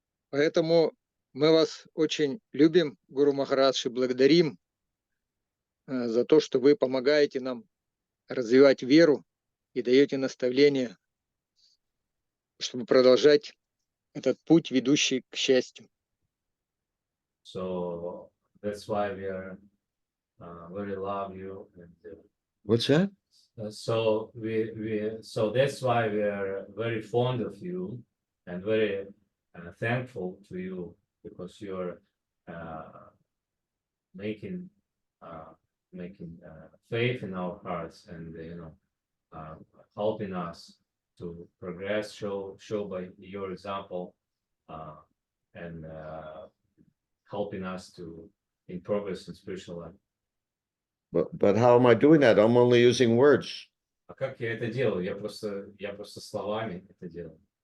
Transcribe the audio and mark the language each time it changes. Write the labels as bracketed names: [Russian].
[Russian] Поэтому мы вас очень любим, Гуру Махарадж, и благодарим за то, что вы помогаете нам развивать веру и даете наставления, чтобы продолжать этот путь, ведущий к счастью. [English] So that's why we are very love you. And, What's that? so so that's why we are very fond of you and very thankful to you because you're making making faith in our hearts and helping us to progress. Show by your example and helping us to in progress in spiritual life. But how am I doing that? I'm only using words. [Russian] А как я это делаю? Я просто словами это делаю.